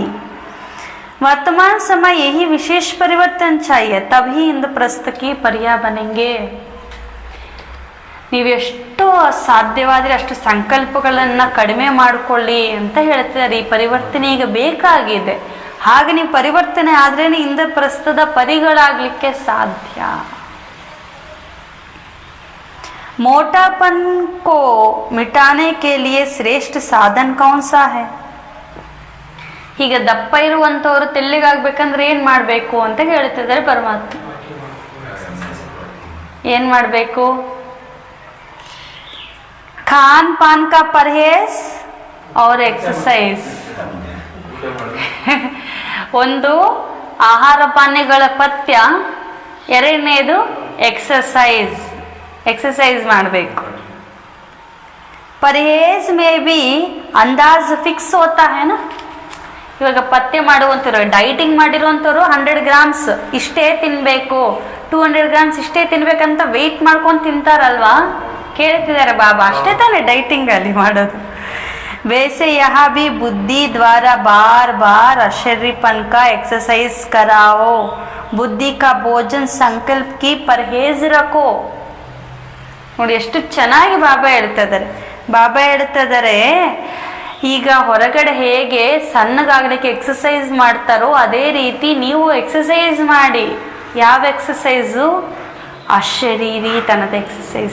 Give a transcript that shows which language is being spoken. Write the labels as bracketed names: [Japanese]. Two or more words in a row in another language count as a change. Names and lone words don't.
[Hindi] वर्तमान समय यही विशेष परिवर्तन चाहिए, तभी इंद्रप्रस्थ की परियां बनेंगे. [Kannada] ನೀವೆಷ್ಟು ಸಾಧ್ಯವಾದರೆ ಅಷ್ಟು ಸಂಕಲ್ಪಗಳನ್ನು ಕಡಿಮೆ ಮಾಡಿಕೊಳ್ಳಿ ಅಂತ ಹೇಳ್ತಿದ್ದಾರೆ. ಈ ಪರಿವರ್ತನೆ ಈಗ ಬೇಕಾಗಿದೆ. ಹಾಗೆ ನೀವು ಪರಿವರ್ತನೆ ಆದ್ರೇ ಇಂದ್ರಪ್ರಸ್ಥದ ಪರಿಗಳಾಗಲಿಕ್ಕೆ ಸಾಧ್ಯ. [Hindi] मोटापन को मिटाने के लिए श्रेष्ठ साधन कौन सा है? [Kannada] ಈಗ ದಪ್ಪ ಇರುವಂಥವ್ರು ತೆಲ್ಲಿಗಾಗಬೇಕಂದ್ರೆ ಏನು ಮಾಡಬೇಕು ಅಂತ ಹೇಳ್ತಿದ್ದಾರೆ ಪರಮಾತ್ಮ. ಏನು ಮಾಡಬೇಕು? [Hindi] खान पान का परहेज़ और एक्सरसाइज़. [Kannada] ಒಂದು ಆಹಾರ ಪಾನೀಯಗಳ ಪಥ್ಯ, ಎರಡನೇದು ಎಕ್ಸಸೈಸ್ ಮಾಡಬೇಕು. [Hindi] परहेज में भी अंदाज फिक्स होता है ना. [Kannada] ಇವಾಗ ಪಥ್ಯ ಮಾಡುವಂಥವ್ರು ಡೈಟಿಂಗ್ ಮಾಡಿರುವಂಥವ್ರು 100 ಗ್ರಾಮ್ಸ್ ಇಷ್ಟೇ ತಿನ್ನಬೇಕು, 200 ಗ್ರಾಮ್ಸ್ ಇಷ್ಟೇ ತಿನ್ಬೇಕಂತ ವೆಯ್ಟ್ ಮಾಡ್ಕೊಂಡು ತಿಂತಾರಲ್ವಾ, ಕೇಳ್ತಿದ್ದಾರೆ ಬಾಬಾ. ಅಷ್ಟೇ ತಾನೇ ಡೈಟಿಂಗ್ ಅಲ್ಲಿ ಮಾಡೋದು. [Hindi] वैसे यहाँ भी बुद्धि द्वारा बार बार अशरीरपन का एक्सरसाइज कराओ. बुद्धि का भोजन संकल्प की परहेज रखो. [Kannada] ನೋಡಿ ಎಷ್ಟು ಚೆನ್ನಾಗಿ ಬಾಬಾ ಹೇಳ್ತಾ ಇದ್ದಾರೆ. ಈಗ ಹೊರಗಡೆ ಹೇಗೆ ಸಣ್ಣಗಾಗಲಿಕ್ಕೆ ಎಕ್ಸಸೈಸ್ ಮಾಡ್ತಾರೋ ಅದೇ ರೀತಿ ನೀವು ಎಕ್ಸಸೈಸ್ ಮಾಡಿ. ಯಾವ ಎಕ್ಸಸೈಸು? ಅಶರೀರಿ ತನದ ಎಕ್ಸಸೈಸ್.